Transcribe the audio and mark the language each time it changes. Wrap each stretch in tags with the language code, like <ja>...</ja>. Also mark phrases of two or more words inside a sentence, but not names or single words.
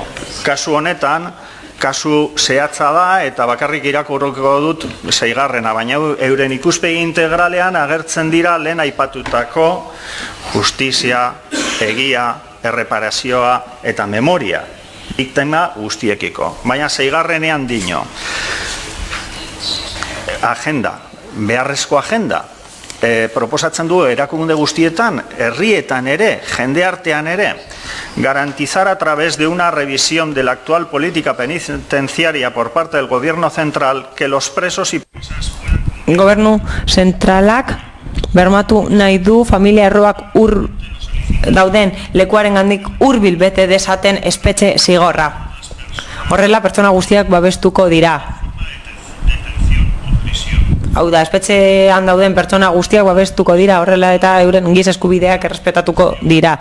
<eu>Kasu honetan, kasu zehatza da eta bakarrik irakurriko dut 6garrena, baina euren ikuspegi integralean agertzen dira lehen aipatutako justizia, egia, erreparazioa eta memoria biktima guztiekiko. Baina 6garrenean dino. Agenda, beharrezko agenda, proposatzen du erakunde guztietan, herrietan ere, jende artean ere,</eu> <es>garantizar a través de una revisión de la actual política penitenciaria por parte del Gobierno central que los presos y presas...</es> <eu>Gobernu zentralak bermatu nahi du familia erroak dauden lekuaren gandik hurbil bete dezaten espetxe zigorra. Horrela pertsona guztiak babestuko dira. Hau da, espetxean dauden pertsona guztiak babestuko dira, horrela eta euren giza eskubideak errespetatuko dira.</eu>